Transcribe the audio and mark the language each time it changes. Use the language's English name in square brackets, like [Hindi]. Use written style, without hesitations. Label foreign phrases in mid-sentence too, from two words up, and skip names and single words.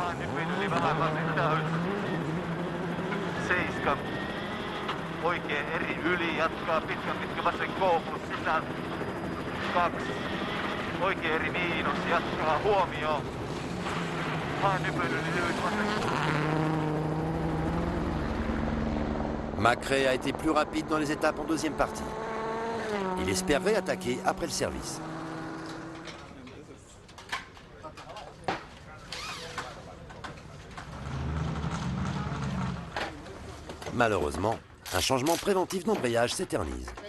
[Finnish] Oikein eri yli, jatkaa pitkä vasen K plus sisään. 2. Oikein eri miinus, jatkaa huomioon. Nypyn yli lyhyt vasen. [French] McRae a été plus rapide dans les étapes en 2e partie. Il espère réattaquer après le service. Malheureusement, un changement préventif d'embrayage s'éternise.